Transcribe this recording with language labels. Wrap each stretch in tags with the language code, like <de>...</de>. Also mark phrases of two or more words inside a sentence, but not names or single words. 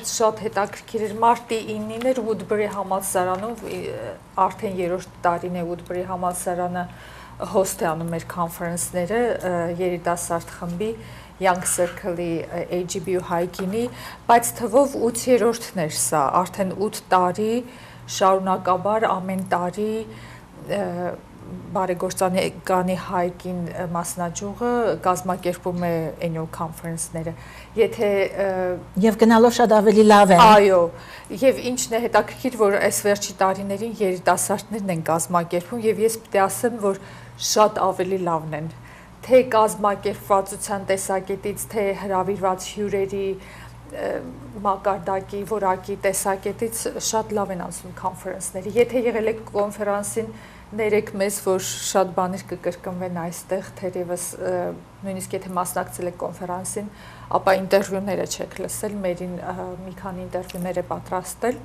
<hy>Շատ հետաքրքիր էր, մարտի 9-ին էր Woodbury համալսարանում, արդեն 3-րդ տարին է Woodbury համալսարանը host է անում մեր conference-ները երիտասարդ խմբի Young Circle-ի AGBU հայկինի, բայց թվով 8-րդն էր սա, արդեն 8 տարի շարունակաբար ամեն տարի բարեգործականի հայկին մասնաճյուղը կազմակերպում է</hy> <en>annual conference-</en> <hy>ները։ Եթե Եվ գնալով շատ ավելի լավ են։ Այո, եւ ինչն է հետաքրքիր, որ այս վերջի տարիներին երիտասարդներն են կազմակերպում եւ ես պետք է ասեմ, որ շատ ավելի լավն են, թե կազմակերպվածության տեսակետից, թե հրավիրված հյուրերի մակարդակի, որակի տեսակետից շատ լավ են անցնում կոնֆերանսները։ Եթե եղել եք կոնֆերանսին, ներեք մեզ, որ շատ բաներ կկրկնվեն այստեղ, թերևս նույնիսկ եթե մասնակցել եք կոնֆերանսին, ապա ինտերվյուները չեք լսել, մերին մի քանի ինտերվյուներ է պատրաստել։</hy>